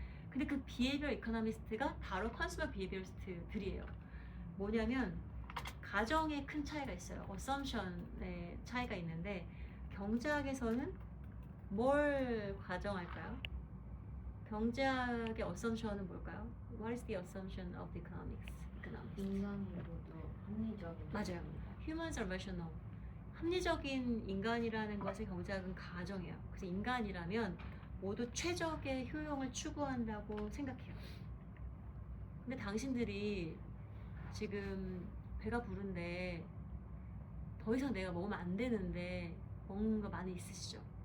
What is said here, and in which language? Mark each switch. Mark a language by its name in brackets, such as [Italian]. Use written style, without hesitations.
[Korean] 근데 그 Behavioral Economist가 바로 Consumer Behaviorist들이에요. 뭐냐면 가정에 큰 차이가 있어요. Assumption의 차이가 있는데 경제학에서는 뭘 가정할까요? 경제학의 assumption은 뭘까요? [English] What is the assumption of the economics? [Korean] 인간이 모두 합리적인. 맞아요. [English] Humans are rational. [Korean] 합리적인 인간이라는 것을 경제학은 가정해요. 그래서 인간이라면 모두 최적의 효용을 추구한다고 생각해요. 근데 당신들이 지금 배가 부른데 더 이상 내가 먹으면 안 되는데 먹는 거 많이 있으시죠?